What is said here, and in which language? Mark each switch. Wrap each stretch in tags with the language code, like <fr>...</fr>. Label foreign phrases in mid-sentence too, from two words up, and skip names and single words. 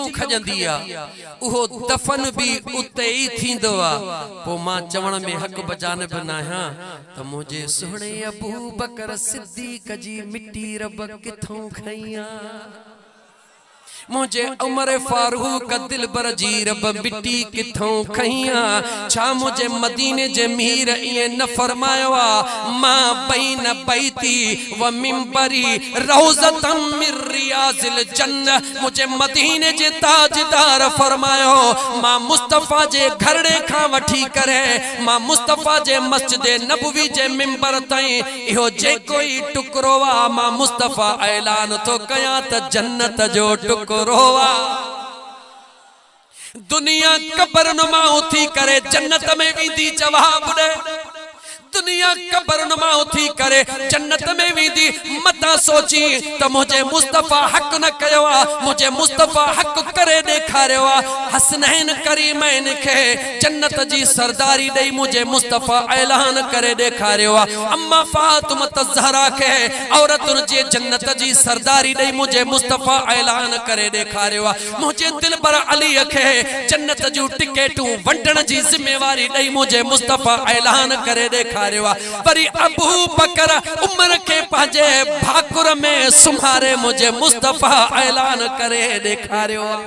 <sd>खजंदी आहे उहो दफ़न भी उते ई थींदो आहे पोइ मां चवण में हक़ बजानिब न आहियां त मुंहिंजे सुहिणे अबू बकर सिद्दीक़ जी मिट्टी रब किथों खई आहे मुझे उमर फारूक दिलबर जी रब मिट्टी किथों खईया छा मुझे मदीने जे मीर ये न फरमायो</sd> <ar>ما بين بيتي و منبري روضة من رياض الجنة</ar> <sd>मुझे मदीने जे ताजदार फरमायो मां मुस्तफा जे घरड़े खां वठी करे मां मुस्तफा जे मस्जिद नबवी जे मिंबर ताईं इहो जे कोई टुकरो वा मां मुस्तफा ऐलान तो कया त जन्नत जो टुकरो रोवा दुनिया कबर नुमा उथी करे जन्नत में वेंदी जवाब दे दुनिया कबर नुमा उथी करे जन्नत में वेंदी मता सोची त मुझे मुस्तफा हक न कयो मुझे मुस्तफा हक करे ॾेखारियो हसनैन करीमैन खे जन्नत जी सरदारी ॾेई मुझे मुस्तफा ऐलान करे ॾेखारियो अम्मा फातिमा ज़हरा खे औरतुन जे जन्नत जी सरदारी ॾेई मुझे मुस्तफा ऐलान करे ॾेखारियो मुझे दिलबर अली खे जन्नत जूं टिकेटूं वंडण जी ज़िम्मेवारी ॾेई मुझे मुस्तफा ऐलान करे ॾेखारियो वरी अबू बकर उमर के पंहिंजे भाकुर में सुम्हारे मुझे मुस्तफा ऐलान करे ॾेखारियो</sd>